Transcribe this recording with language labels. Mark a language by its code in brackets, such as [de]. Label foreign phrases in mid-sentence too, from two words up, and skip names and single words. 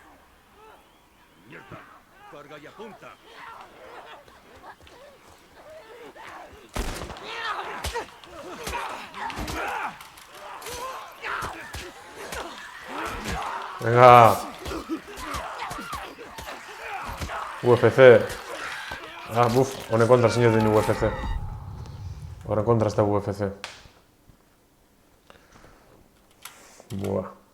[es] ¡Mierda! ¡Carga y apunta! Venga. UFC. [eu] Ah, buf, honen kontra zineten UFC. Honen kontra ez da UFC. Buah.